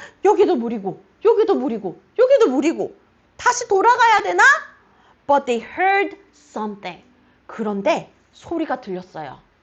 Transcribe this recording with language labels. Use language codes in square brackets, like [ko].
[ko] 여기도 물이고, 여기도 물이고, 여기도 물이고. 다시 돌아가야 되나? [en] But they heard something. [ko] 그런데 소리가 들렸어요.